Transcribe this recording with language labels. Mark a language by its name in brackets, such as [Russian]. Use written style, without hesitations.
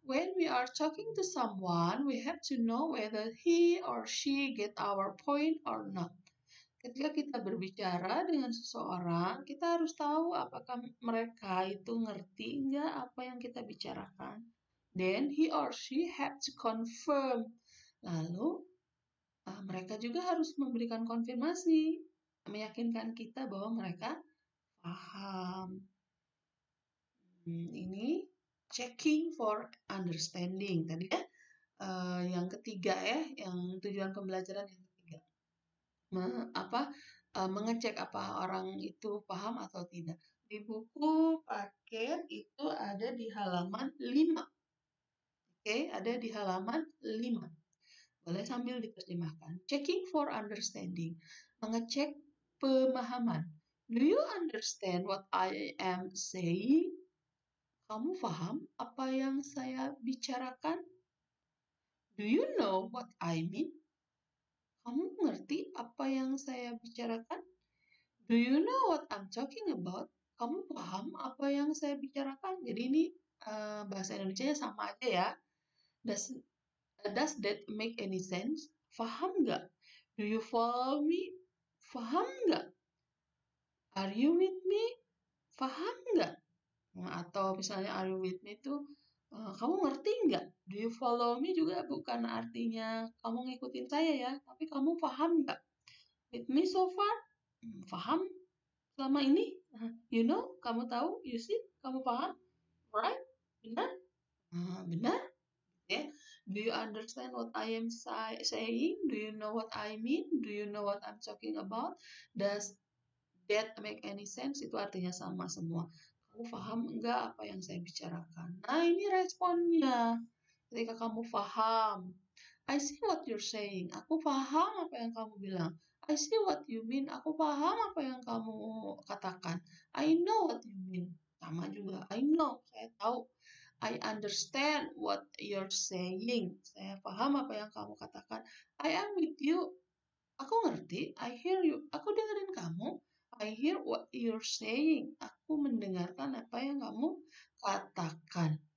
[English] When we are talking to someone, we have to know whether he or she get our point or not. [Indonesian] Ketika kita berbicara dengan seseorang, kita harus tahu apakah mereka itu ngerti nggak apa yang kita bicarakan. [English] Then he or she have to confirm. [Indonesian] Lalu mereka juga harus memberikan konfirmasi, meyakinkan kita bahwa mereka paham. Ini checking for understanding tadi ya, yang ketiga ya, yang tujuan pembelajaran yang ketiga, mengecek apa orang itu paham atau tidak. Di buku paket itu ada di halaman 5. Oke, ada di halaman 5. Boleh sambil diterjemahkan. [English] Checking for understanding, [Indonesian] mengecek pemahaman. [English] Do you understand what I am saying? [Indonesian] Kamu paham apa yang saya bicarakan? [English] Do you know what I mean? [Indonesian] Kamu ngerti apa yang saya bicarakan? [English] Do you know what I'm talking about? [Indonesian] Kamu paham apa yang saya bicarakan? Jadi ini bahasa Indonesia sama aja ya. [English] Does that make any sense? [Indonesian] Paham nggak? [English] Do you follow me? Paham nggak? Are you with me? Paham nggak? [Indonesian] Atau misalnya [English] are you with me [Indonesian] itu kamu ngerti nggak? [English] Do you follow me [Indonesian] juga bukan artinya kamu ngikutin saya ya, tapi kamu paham nggak? [English] With me so far? [Indonesian] Paham selama ini? [English] You know, [Indonesian] kamu tahu, [English] you see, [Indonesian] kamu paham? [English] Right? [Indonesian] Benar? Benar? Ya. [English] Do you understand what I am saying? Do you know what I mean? Do you know what I'm talking about? Does that make any sense? [Indonesian] Itu artinya sama semua. Kamu paham enggak apa yang saya bicarakan? Nah, ini responnya. Ketika kamu paham, [English] I see what you're saying. [Indonesian] Aku paham apa yang kamu bilang. [English] I see what you mean. [Indonesian] Aku paham apa yang kamu katakan. [English] I know what you mean. [Indonesian] Sama juga. [English] I know. [Indonesian] Saya tahu. [English] I understand what you're saying. [Indonesian] Saya paham apa yang kamu katakan. [English] I am with you. [Indonesian] Aku ngerti. [English] I hear you. [Indonesian] Aku dengerin kamu. [English] I hear what you're saying. [Indonesian] Aku mendengarkan apa yang kamu katakan.